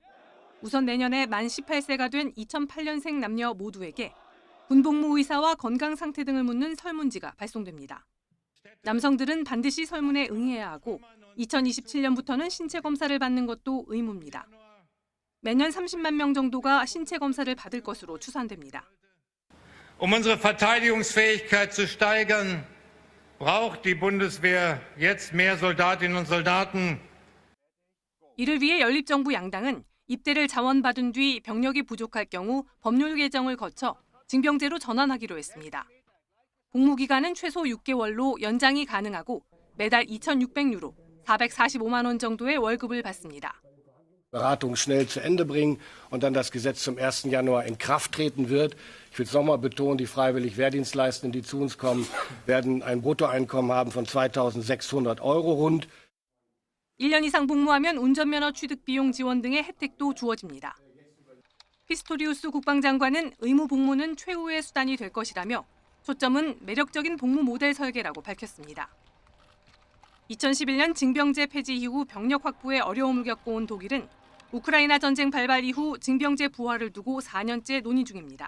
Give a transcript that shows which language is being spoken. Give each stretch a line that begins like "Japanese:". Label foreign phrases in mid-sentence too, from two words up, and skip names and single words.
Korean: 우선 내년에 만 18세가 된 2008년생 남녀 모두에게 군복무 의사와 건강 상태 등을 묻는 설문지가 발송됩니다. 남성들은 반드시 설문에 응해야 하고 2027년부터는 신체 검사를 받는 것도 의무입니다. 매년 30만 명 정도가 신체 검사를 받을 것으로 추산됩니다.
German: Um unsere Verteidigungsfähigkeit zu steigern, braucht die Bundeswehr jetzt mehr Soldatinnen und Soldaten.
Korean: 이를 위해 연립정부 양당은 입대를 자원받은 뒤 병력이 부족할 경우 법률 개정을 거쳐 징병제로 전환하기로 했습니다. 복무 기간은 최소 6개월로 연장이 가능하고 매달 2,600유로, 445만 원 정도의 월급을 받습니다.
German: Beratung schnell zu Ende bringen und dann das Gesetz zum 1. Januar in Kraft treten wird. Ich will es nochmal betonen, die freiwillig Wehrdienstleistenden, die zu uns kommen, werden ein Bruttoeinkommen haben von 2.600 € rund.
Korean: 1년 이상 복무하면 운전면허 취득 비용 지원 등의 혜택도 주어집니다. 피스토리우스 국방장관은 의무 복무는 최후의 수단이 될 것이라며 초점은 매력적인 복무 모델 설계라고 밝혔습니다. 2011년 징병제 폐지 이후 병력 확보에 어려움을 겪어온 독일은 우크라이나 전쟁 발발 이후 징병제 부활을 두고 4년째 논의 중입니다.